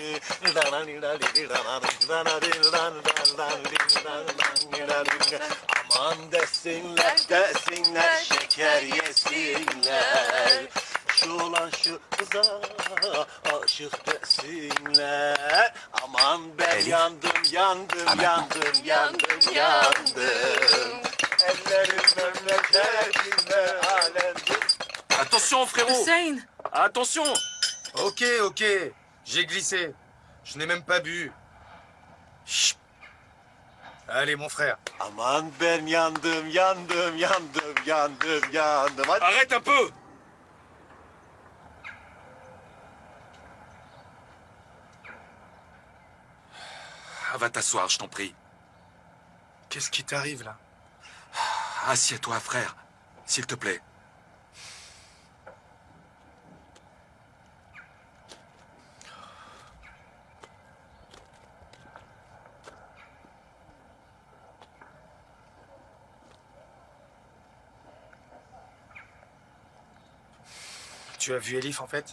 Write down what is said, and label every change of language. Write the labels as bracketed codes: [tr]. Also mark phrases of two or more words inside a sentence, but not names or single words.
[tr] Aman desinler, desinler, şeker yesinler. Şu olan şu kıza aşık desinler. Aman ben yandım, yandım, yandım, yandım, yandım. Ellerim memleketinde alemdir. [fr] Attention, frérot! Hussein! Attention! Ok, ok. J'ai glissé. Je n'ai même pas bu. Chut. Allez, mon frère. [tr] Aman ben yandım, yandım, yandım, yandım, yandım. Hadi. [fr] Arrête un peu! Ah, va t'asseoir, je t'en prie. Qu'est-ce qui t'arrive, là? Assieds-toi, frère. S'il te plaît. Tu as vu Elif, en fait?